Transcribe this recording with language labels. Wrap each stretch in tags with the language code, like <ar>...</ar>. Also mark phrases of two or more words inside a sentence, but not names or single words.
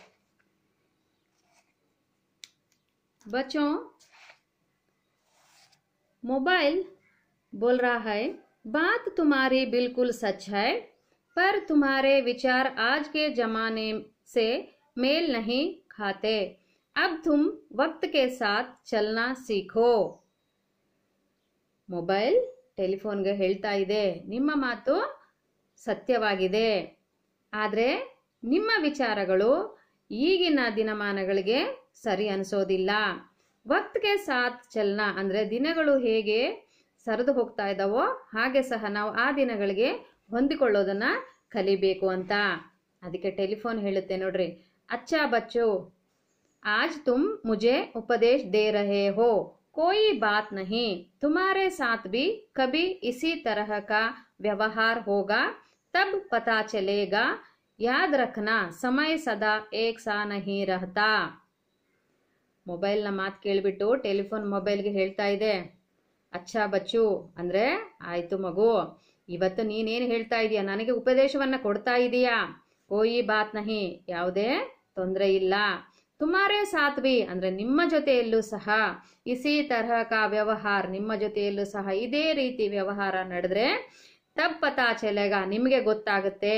<hi>बच्चों, मोबाइल बोल रहा है, बात तुम्हारी बिल्कुल सच है, पर तुम्हारे विचार आज के जमाने से मेल नहीं खाते। अब तुम वक्त के साथ चलना सीखो।</hi> <kn>ಮೊಬೈಲ್ ಟೆಲಿಫೋನ್ಗೆ ಹೇಳ್ತಾ ಇದೆ, ನಿಮ್ಮ ಮಾತು ಸತ್ಯವಾಗಿದೆ, ಆದರೆ ನಿಮ್ಮ ವಿಚಾರಗಳು ಈಗಿನ ದಿನಮಾನಗಳಿಗೆ ಸರಿ ಅನಿಸೋದಿಲ್ಲ.</kn> <hi>वक्त के साथ चलना</hi> <kn>ಅಂದ್ರೆ ದಿನಗಳು ಹೇಗೆ ಸರಿದು ಹೋಗ್ತಾ ಇದ್ದಾವೋ ಹಾಗೆ ಸಹ ನಾವು ಆ ದಿನಗಳಿಗೆ ಹೊಂದಿಕೊಳ್ಳೋದನ್ನ ಕಲಿಬೇಕು ಅಂತ. ಅದಕ್ಕೆ ಟೆಲಿಫೋನ್ ಹೇಳುತ್ತೆ ನೋಡ್ರಿ,</kn> <hi>अच्छा बच्चो, आज तुम मुझे उपदेश दे रहे हो, कोई बात नहीं, तुम्हारे साथ भी कभी इसी तरह का व्यवहार होगा, तब पता चलेगा, याद रखना समय सदा एक सा नहीं रहता.</hi> <kn>ಮೊಬೈಲ್ ನ ಮಾತು ಕೇಳಿಬಿಟ್ಟು ಟೆಲಿಫೋನ್ ಮೊಬೈಲ್ಗೆ ಹೇಳ್ತಾ ಇದೆ,</kn> <hi>अच्छा बच्चू</hi> <kn>ಅಂದ್ರೆ ಆಯ್ತು ಮಗು, ಇವತ್ತು ನೀನೇನು ಹೇಳ್ತಾ ಇದೀಯಾ, ನನಗೆ ಉಪದೇಶವನ್ನ ಕೊಡ್ತಾ ಇದೀಯಾ.</kn> <hi>कोई बात नहीं,</hi> <kn>ಯಾವುದೇ ತೊಂದರೆ ಇಲ್ಲ.</kn> <hi>तुम्हारे साथ भी</hi> <kn>ಅಂದ್ರೆ ನಿಮ್ಮ ಜೊತೆಯಲ್ಲೂ ಸಹ,</kn> <hi>इसी तरह का व्यवहार,</hi> <kn>ನಿಮ್ಮ ಜೊತೆಯಲ್ಲೂ ಸಹ ಇದೇ ರೀತಿ ವ್ಯವಹಾರ ನಡೆದ್ರೆ,</kn> <hi>तब पता चलेगा,</hi> <kn>ನಿಮಗೆ ಗೊತ್ತಾಗುತ್ತೆ.</kn>